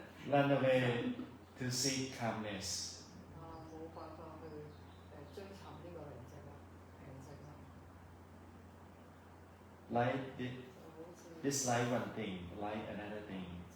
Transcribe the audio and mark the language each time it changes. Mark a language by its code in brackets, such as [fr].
[en] Run away to seek calmness. [yue] 冇辦法去追尋呢個寧靜啦，平靜啦。 [en] Like dislike one thing, like another thing.